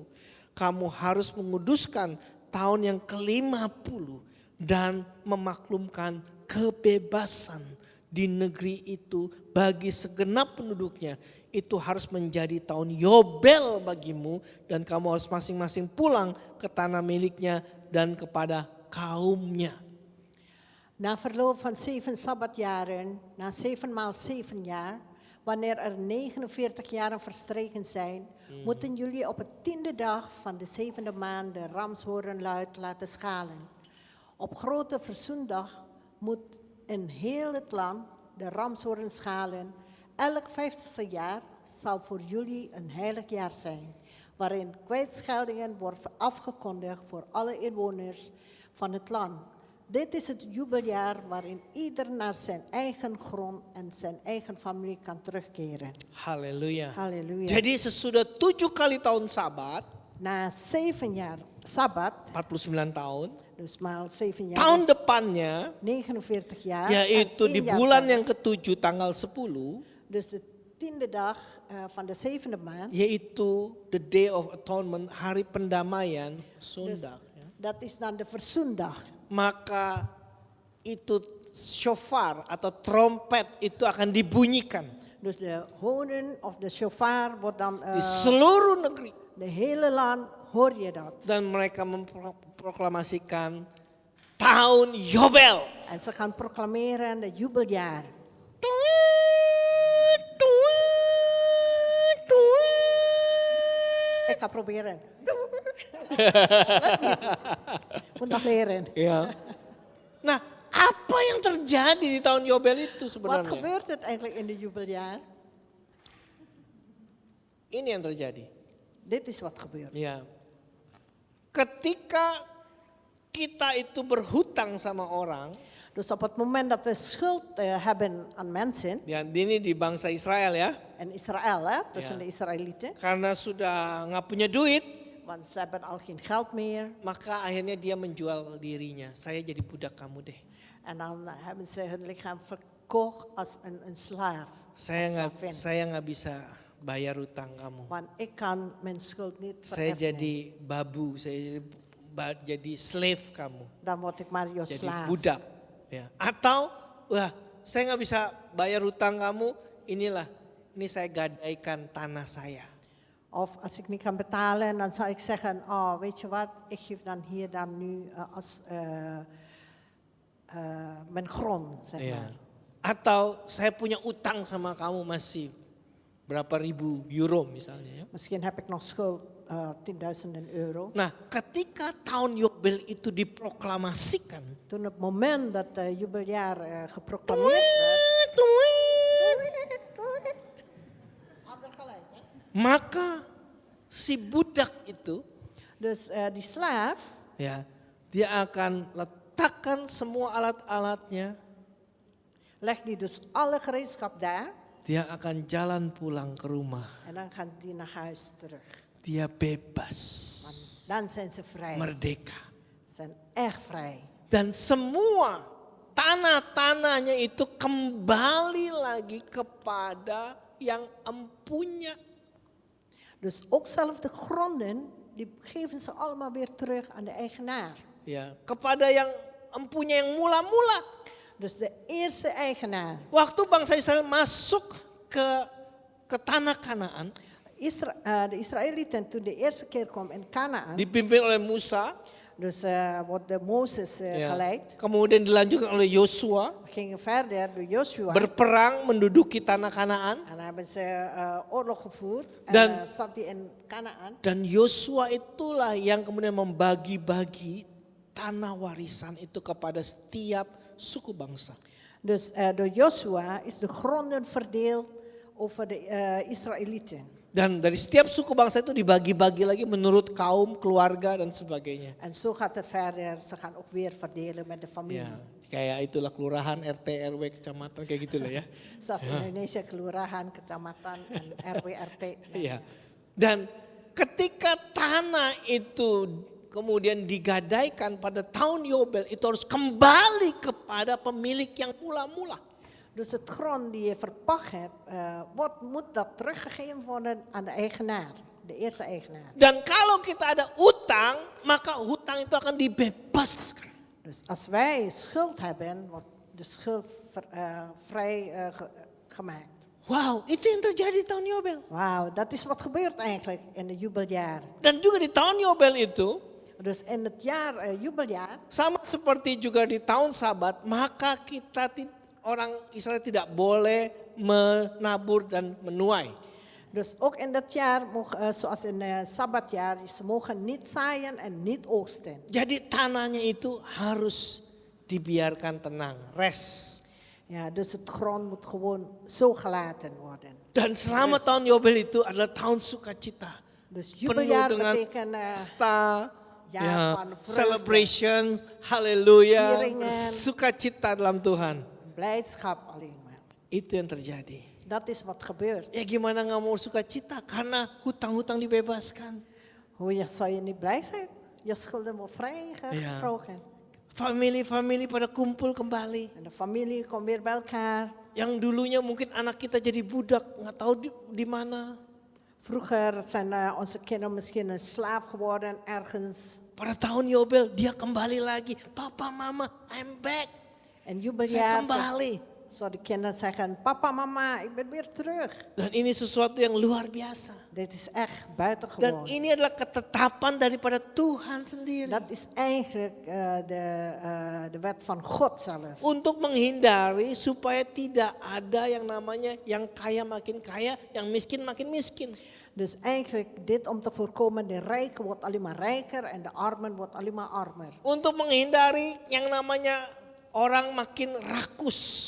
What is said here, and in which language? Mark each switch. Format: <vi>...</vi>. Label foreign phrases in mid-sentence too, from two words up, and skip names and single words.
<id>Kamu harus menguduskan tahun yang ke-50 dan memaklumkan kebebasan di negeri itu bagi segenap penduduknya. Itu harus menjadi tahun Yobel bagimu, dan kamu harus masing-masing pulang ke tanah miliknya dan kepada kaumnya.</id> <nl>Na verloop van 7 sabbatjaren, na 7 maal 7 jaar, wanneer er 49 jaren verstreken zijn, moeten jullie op het 10e dag van de 7e maand de ramshoornluid laten schalen. Op grote verzoendag moet in heel het land de ramshoorn schalen. Elk 50ste jaar zal voor jullie een heilig jaar zijn, waarin kwijtscheldingen worden afgekondigd voor alle inwoners van het land. Dit is het jubeljaar waarin ieder naar zijn eigen grond en zijn eigen familie kan terugkeren.</nl> <id>Haleluya.</id> <nl>Halleluja.</nl> <id>Jadi sesudah 7 kali tahun Sabat,</id> <nl>Na 7 jaar Sabbat,</nl> <id>49 tahun,</id> <nl>dus maal 7 jaar,</nl> <id>tahun</id> <nl>is</nl> <id>depannya</id> <nl>49 jaar.</nl> <id>yaitu</id> <nl>en</nl> <id>di</id> <nl>1 jaar</nl> <id>bulan</id> <nl>verder.</nl> <id>yang ke-7 tanggal 10,</id> <nl>Dus de 10e dag van de 7e maand.</nl> <id>yaitu</id> <en>the day of atonement,</en> <id>hari pendamaian,</id> <nl>Dus Sondag. Ya. dat is dan de verzoendag.</nl> <id>Maka itu shofar atau trompet itu akan dibunyikan</id> <nl>Dus de hoorn of de shofar wordt dan,</nl> <id>di seluruh negeri.</id> <nl>de hele land hoor je dat.</nl> <id>Dan mereka memproklamasikan tahun Yobel.</id> <nl>En ze gaan proclameren het jubeljaar. Ik ga proberen. Moet nog leren.</nl> <id>Ya. Nah, apa yang terjadi di tahun Yobel itu</id> <nl>Wat</nl> <id>sebenarnya?</id> <nl>gebeurt het eigenlijk in het jubeljaar?</nl> <id>Ini yang terjadi.</id> <nl>Dit is wat gebeurt.</nl> <id>Ya. Ketika kita itu berhutang sama orang,</id> <nl>Dus op het moment dat we schuld hebben aan mensen,</nl> <id>ya ini di bangsa Israel ya,</id> <nl>in Israël, hè, tussen Ja. de Israëlieten,</nl> <id>karena sudah nggak punya duit,</id> <nl>want ze hebben al geen geld meer.</nl> <id>maka akhirnya dia menjual dirinya. Saya jadi budak kamu deh.</id> <nl>En dan hebben ze hun lichaam verkocht als een slaaf. als slavin.</nl> <id>Saya nggak bisa bayar hutang kamu.</id> <nl>Want ik kan mijn schuld niet</nl> <id>Saya</id> <nl>vereffenen.</nl> <id>jadi babu, saya jadi slave kamu.</id> <nl>Dan word ik maar jouw</nl> <id>Jadi</id> <nl>slaaf.</nl> <id>budak. Ya. Atau, wah saya nggak bisa bayar hutang kamu, ini saya gadaikan tanah saya.</id> <nl>Of als ik niet kan betalen, dan zal ik zeggen, oh weet je wat, ik geef dan hier dan nu als mijn grond, zeg</nl> <id>Ya.</id> <nl>maar.</nl> <id>Atau saya punya utang sama kamu masih berapa ribu euro misalnya ya.</id> <nl>Misschien heb ik nog schuld, 10.000 euro.</nl> <id>Nah ketika tahun Yobel itu diproklamasikan.</id> <nl>Toen op het moment dat het jubeljaar geproclameerd werd,</nl> <id>Maka si budak itu</id> <nl>dus die slaaf,</nl> <id>ya dia akan letakkan semua alat-alatnya.</id> <nl>legt die dus alle gereedschap daar</nl> <id>Dia akan jalan pulang ke rumah.</id> <nl>en dan gaat die naar huis terug.</nl> <id>Dia bebas,</id> <nl>Dan zijn ze vrij.</nl> <id>merdeka.</id> <nl>Ze zijn echt vrij.</nl> <id>Dan semua tanah-tanahnya itu kembali lagi kepada yang empunya.</id> <nl>Dus ook zelf de gronden, die geven ze allemaal weer terug aan de eigenaar.</nl> <id>Ya, kepada yang empunya yang mula-mula.</id> <nl>Dus de eerste eigenaar.</nl> <id>Waktu bangsa Israel masuk ke tanah Kanaan,</id> <nl>De Israëlieten toen de eerste keer kwam in Kanaan,</nl> <id>dipimpin oleh Musa,</id> <nl>dus wordt de Mozes</nl> <id>ya,</id> <nl>geleid.</nl> <id>kemudian dilanjutkan oleh Yosua,</id> <nl>Gingen verder door Joshua.</nl> <id>berperang menduduki tanah Kanaan.</id> <nl>En hebben ze oorlog gevoerd.</nl> <id>Dan-</id> <nl>En zat hij in Kanaan.</nl> <id>Dan Yosua itulah yang kemudian membagi-bagi tanah warisan itu kepada setiap suku bangsa.</id> <nl>Dus door Joshua is de gronden verdeeld over de Israëlieten.</nl> <id>Dan dari setiap suku bangsa itu dibagi-bagi lagi menurut kaum, keluarga dan sebagainya.</id> <nl>En zo gaat het verder. Ze gaan ook weer verdelen met de familie.</nl> <id>Ya, kayak itulah kelurahan, RT, RW, kecamatan kayak gitulah ya.</id> <nl>Zoals Indonesia</nl> <id>kelurahan, kecamatan,</id> <nl>en</nl> <id>RW, RT. Iya. Dan ketika tanah itu kemudian digadaikan pada tahun Yobel, itu harus kembali kepada pemilik yang mula-mula.</id> <nl>Dus het grond die je verpacht hebt, moet dat teruggegeven worden aan de eigenaar. De eerste eigenaar.</nl> <id>Dan kalau kita ada utang, maka hutang itu akan dibebaskan.</id> <nl>Dus als wij schuld hebben, wordt de schuld vrij gemaakt.</nl> <id>Wow, itu yang terjadi di tahun Yobel.</id> <nl>Wauw, dat is wat gebeurt eigenlijk in het jubeljaar.</nl> <id>Dan juga di tahun Yobel itu,</id> <nl>Dus in het jaar jubeljaar,</nl> <id>sama seperti juga di tahun Sabat, maka kita orang Israel tidak boleh menabur dan menuai.</id> <nl>dus ook in dat jaar, zoals in het Sabbatjaar, ze mogen niet zaaien en niet oogsten.</nl> <id>Jadi tanahnya itu harus dibiarkan tenang,</id> <en>rest.</en> <nl>Ja, dus het grond moet gewoon zo gelaten worden.</nl> <id>Dan selama tahun Yobel itu adalah tahun sukacita.</id> <nl>Dus</nl> <id>Penuh</id> <nl>jubeljaar</nl> <id>dengan</id> <nl>betekent</nl> <id>pesta,</id> <nl>jaar van vreugde.</nl> <en>celebration,</en> <id>haleluya,</id> <nl>Vieringen.</nl> <id>sukacita dalam Tuhan.</id> <nl>blijdschap alleen maar.</nl> <id>Itu yang terjadi.</id> <nl>Dat is wat gebeurt.</nl> <id>Ya gimana nggak mau sukacita karena hutang-hutang dibebaskan.</id> <nl>Hoe zou je niet blij zijn? Je schulden wordt vrijgesproken.</nl> <id>Familie-familie pada kumpul kembali.</id> <nl>En de familie komt weer bij elkaar.</nl> <id>Yang dulunya mungkin anak kita jadi budak, nggak tahu di mana.</id> <nl>Vroeger zijn onze kinderen misschien een slaaf geworden ergens.</nl> <id>Pada tahun Yobel dia kembali lagi. Papa, mama,</id> <en>I'm back.</en> <nl>En</nl> <id>Saya</id> <nl>jubeljaar</nl> <id>kembali.</id> <nl>zou de kinderen zeggen, papa, mama, ik ben weer terug.</nl> <id>Dan ini sesuatu yang luar biasa.</id> <nl>Dit is echt</nl> <id>Dan</id> <nl>buitengewoon.</nl> <id>ini adalah ketetapan daripada Tuhan sendiri.</id> <nl>Dat is eigenlijk de wet van God zelf.</nl> <id>Untuk menghindari supaya tidak ada yang namanya yang kaya makin kaya, yang miskin makin miskin.</id> <nl>Dus eigenlijk dit om te voorkomen, de rijke wordt alleen maar rijker en de armen wordt alleen maar armer.</nl> <id>Untuk menghindari yang namanya orang makin rakus.</id>